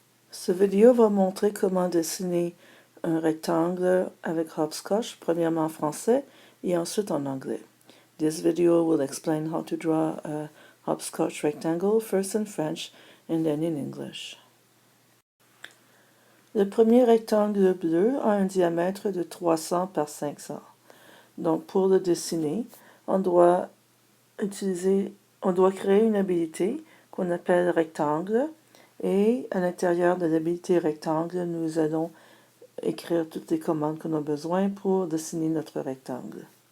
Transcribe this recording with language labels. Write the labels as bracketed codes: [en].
[fr] Ce vidéo va montrer comment dessiner un rectangle avec hopscotch, premièrement en français et ensuite en anglais. [en] This video will explain how to draw a hopscotch rectangle, first in French and then in English. [fr] Le premier rectangle bleu a un diamètre de 300 par 500. Donc pour le dessiner, on doit créer une habilité qu'on appelle rectangle. Et à l'intérieur de l'habilité rectangle, nous allons écrire toutes les commandes qu'on a besoin pour dessiner notre rectangle.